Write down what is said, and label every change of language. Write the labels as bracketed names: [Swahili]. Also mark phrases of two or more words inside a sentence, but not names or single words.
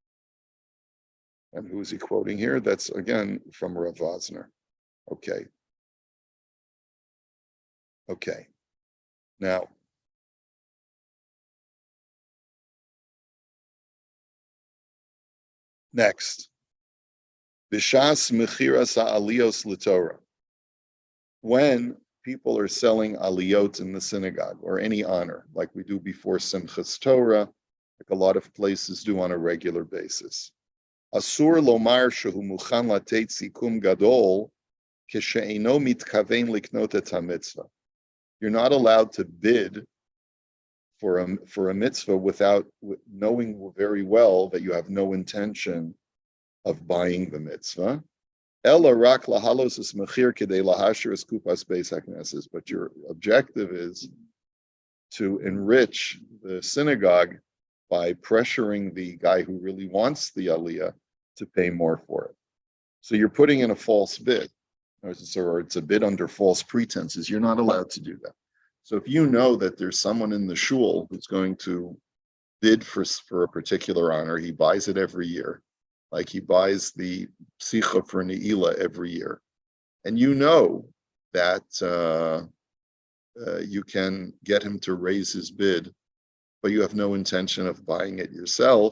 [English] And who is he quoting here? That's again from Rav Vosner. Okay. Okay. Now, next, [Hebrew] בשעת מכירת העליות לתורה. [English] When people are selling aliyot in the synagogue or any honor, like we do before Simchas Torah, like a lot of places do on a regular basis. [Hebrew] אסור לומר שהוא מוכן לתת סכום גדול כשאינו מתכוון לקנות את המצוה. [English] You're not allowed to bid for a mitzvah without knowing very well that you have no intention of buying the mitzvah. [Hebrew] אלא רק להעלות את המחיר כדי להעשיר את קופת בית הכנסת. [English] But your objective is to enrich the synagogue by pressuring the guy who really wants the aliyah to pay more for it. So you're putting in a false bid, or it's a bid under false pretenses. You're not allowed to do that. So if you know that there's someone in the shul who's going to bid for a particular honor, he buys it every year, like he buys the psicha for Ne'ilah every year, and you know that you can get him to raise his bid, but you have no intention of buying it yourself.